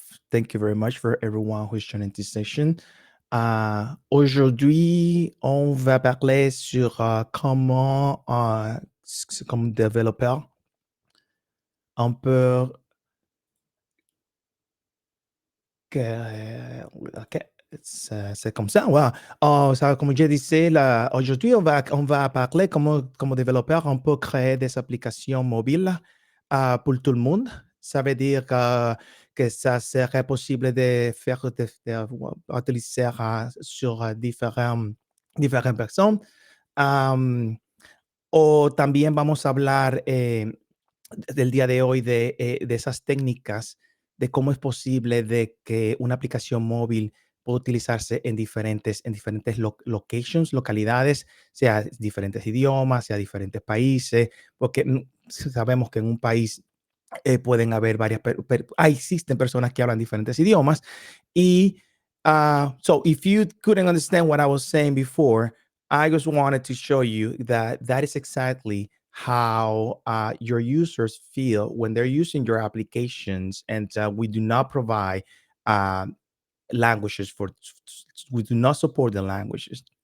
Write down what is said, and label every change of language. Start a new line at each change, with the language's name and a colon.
English: Thank you very much for everyone who's joining this session.
French: Aujourd'hui, on va parler sur comment, comme développeur, on peut OK, c'est comme ça, ouais. Comme je disais, là, aujourd'hui, on va parler comment, comme développeur, on peut créer des applications mobiles pour tout le monde. Ça veut dire que ça serait possible de faire utiliser sur différentes personnes.
Spanish: Am, o también vamos a hablar del día de hoy de esas técnicas, de cómo es posible de que una aplicación móvil pueda utilizarse en diferentes locations, localidades, sea diferentes idiomas, sea diferentes países, porque sabemos que en un país pueden haber existen personas que hablan diferentes idiomas.
English: Y so if you couldn't understand what I was saying before, I just wanted to show you that that is exactly how your users feel when they're using your applications, and we do not provide uh, languages for we do not support the languages.